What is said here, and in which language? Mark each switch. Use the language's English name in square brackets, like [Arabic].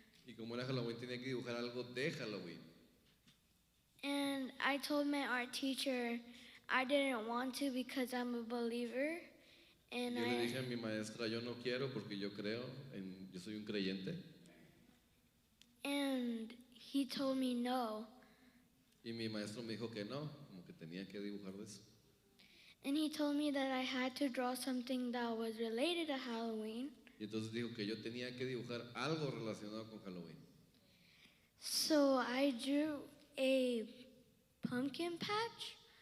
[Spanish] Y como era Halloween tenía que dibujar algo de Halloween. [English] And I told my art teacher I didn't want to because I'm a believer. And [Spanish] Yo le dije a mi maestra, yo no quiero porque yo creo, yo soy un creyente. [English] and he told me no. [Spanish] Y mi maestro me dijo que no, como que tenía que dibujar de eso. [English] And he told me that I had to draw something that was related to Halloween. [Spanish] Y entonces dijo que yo tenía que dibujar algo relacionado con Halloween. [English] So I drew a pumpkin patch